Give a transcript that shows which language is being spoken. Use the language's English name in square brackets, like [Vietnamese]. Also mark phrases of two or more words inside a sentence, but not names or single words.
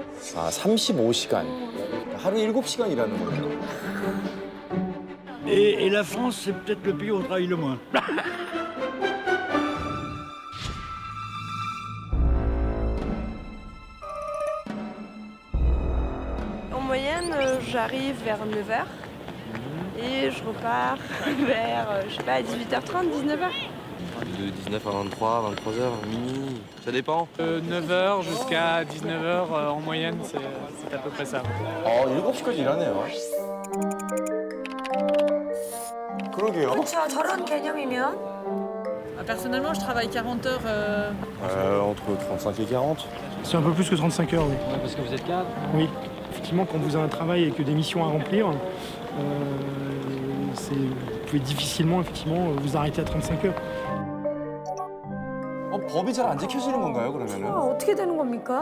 [Korean] 아, 35시간. 하루 7시간 일하는 거예요. [French] Et la France, c'est peut-être le pays où on travaille le moins. En moyenne, j'arrive vers 9h et je repars vers, je sais pas, 18h30, 19h. De 19 à 23, 23h, minuit, ça dépend. 9h jusqu'à 19h en moyenne, c'est à peu près ça. [Korean] 7시까지 일하네요. 그러게요. 그렇죠. 저런 개념이면 [French] Personnellement, je travaille 40 heures. Entre 35 et 40. C'est un peu plus que 35 heures, oui. Parce que vous êtes cadre. Oui, effectivement, quand vous avez un travail et que des missions à remplir, vous pouvez difficilement effectivement vous arrêter à 35 heures. [Korean] 법이 잘 안 지켜지는 건가요, 그러면은? 어떻게 되는 겁니까?